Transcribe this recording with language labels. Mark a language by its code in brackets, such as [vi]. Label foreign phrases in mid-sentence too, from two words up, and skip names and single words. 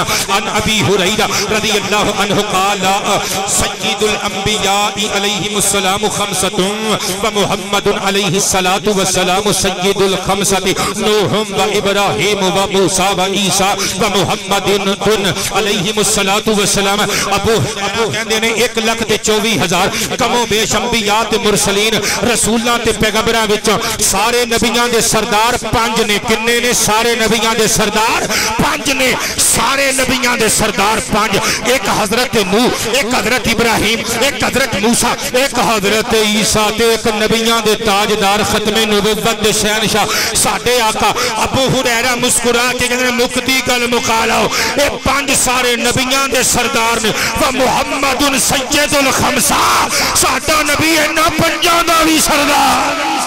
[ar] ان ابی ہریرہ رضی اللہ عنہ قال سید الانبیاء علیہم السلام خمسۃ ومحمد علیہ الصلاۃ والسلام سید الخمسۃ نوح و ابراہیم و موسیٰ و عیسیٰ و محمد علیہم الصلاۃ والسلام۔ [pa] ابو کہندے نے 1,24,000 کم و بیش انبیاء تے مرسلین رسولاں تے پیغمبراں وچ سارے نبیاں دے سردار 5 نے۔ کنے نے؟ سارے نبیاں دے سردار 5 نے، سارے نبیاں دے سردار 5۔ ایک حضرت نوح، ایک حضرت ابراہیم، ایک حضرت موسیٰ، ایک حضرت عیسیٰ تے ایک نبیاں دے تاجدار ختم نبوت دے شہنشاہ ساڈے آقا۔ ابو ہریرہ مسکرا کے کہندے مکتی گل مکا لو، اے 5 سارے نبیاں دے سردار نے۔ [ar] ومحمد سید الخمسہ، [pa] ساڈا نبی انہاں 5 دا بھی سردار۔